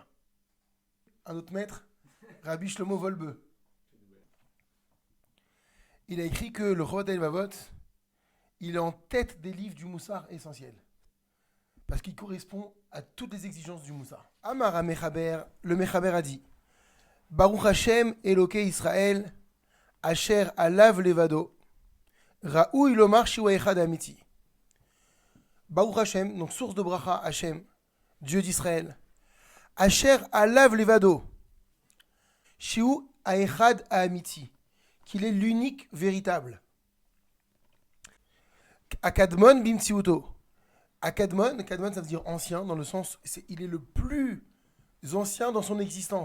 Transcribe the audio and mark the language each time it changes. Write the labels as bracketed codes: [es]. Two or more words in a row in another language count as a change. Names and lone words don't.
[fr] Un autre maître, Rabbi Shlomo Wolbe, il a écrit que le Chovat HaLevavot, il est en tête des livres du Moussar essentiel. Parce qu'il correspond à toutes les exigences du Moussar. [he] אמר מחבר, [fr] le Mechaber a dit [he] ברוך השם אלוקי ישראל, אשר אליו לבדו, ראוי לומר שהוא אחד אמיתי. ברוך השם, [fr] donc source de bracha, Hashem, Dieu d'Israël. [he] אשר אליו לבדו, שהוא אחד אמיתי, [fr] qu'il est l'unique véritable. [he] קדמון במציאותו. [fr] Akadmon, ça veut dire ancien, dans le sens, il est le plus ancien dans son existence.